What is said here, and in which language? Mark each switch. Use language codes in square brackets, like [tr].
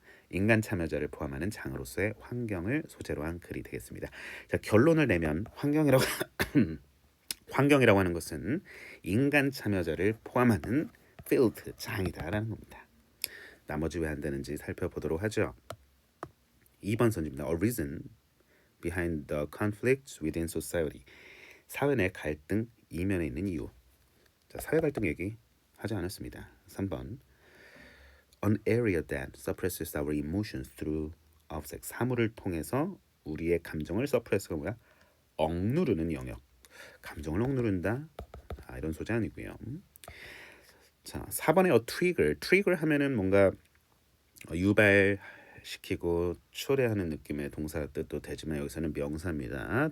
[ko] 인간 참여자를 포함하는 장으로서의 환경을 소재로 한 글이 되겠습니다. 결론을 내면 환경이라고 하는 것은 인간 참여자를 포함하는 field 장이다라는 겁니다. 나머지 왜 안 되는지 살펴보도록 하죠. 2번 선지입니다. [en] A reason behind the conflicts within society. [ko] 사회 내 갈등 이면에 있는 이유. 사회 갈등 얘기 하지 않았습니다. [en] 3번 An area that suppresses our emotions through objects. [ko] 사물을 통해서 우리의 감정을 suppress가 뭐야? 억누르는 영역. 감정을 억누른다. 이런 소재 아니고요. 4번에 trigger 하면은 뭔가 유발시키고 초래하는 느낌의 동사 뜻도 되지만 여기서는 명사입니다.